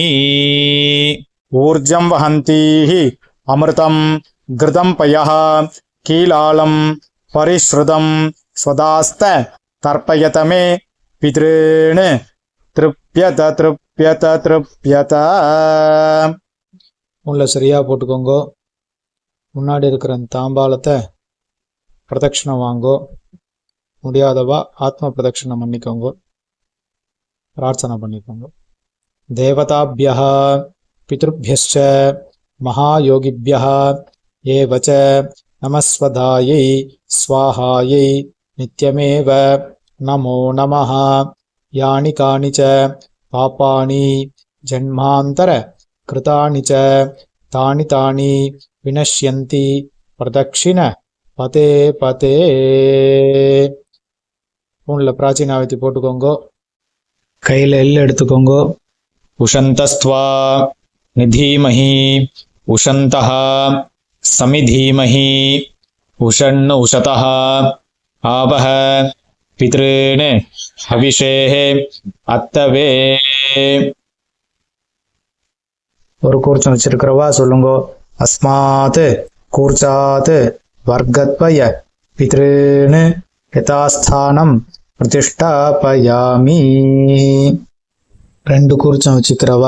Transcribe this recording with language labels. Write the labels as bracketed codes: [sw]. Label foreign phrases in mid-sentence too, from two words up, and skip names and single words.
[sa] ऊर्जं वहन्तीः अमृतं घृतं पयः कीलालं परिश्रुतं स्वदास्त तर्पयत मे पितॄन् तृप्यत तृप्यत तृप्यत [ta] ஃபோனில் சரியாக போட்டுக்கோங்க. முன்னாடி இருக்கிற அந்த தாம்பாலத்தை பிரதட்சணம் வாங்கோ. முடியாதவா ஆத்ம பிரதட்சணம் பண்ணிக்கோங்க. பிரார்த்தனை பண்ணிக்கோங்க. [sa] தேவதாபியः பித்ருभ्यश्च महायोगिभ्यः एव च नमस्वधायै स्वाहायै नित्यमेव नमो नमः. यानि कानि च पापानि जन्मान्तर कृतानि च तानि तानि विनश्यन्ति प्रदक्षिण पते पते. [ta] ஃபோனில் பிராச்சீனாவத்தி போட்டுக்கோங்க. கையில் எள்ளு எடுத்துக்கோங்க. [sa] उशन्तस्त्वा निधीमहि उशन्तः समिधीमहि उषण् उशतः आवह पितॄन् हविषेः अत्तवे. [ta] ஒரு கூர்ச்சம் வச்சிருக்கிறவா சொல்லுங்க. [sa] अस्मात् कूर्चात् वर्गद्वय पितॄन् यथास्थानं प्रतिष्ठापयामि. [ta] ரெண்டு கூர்ச்சம் வச்சுக்கிறவா.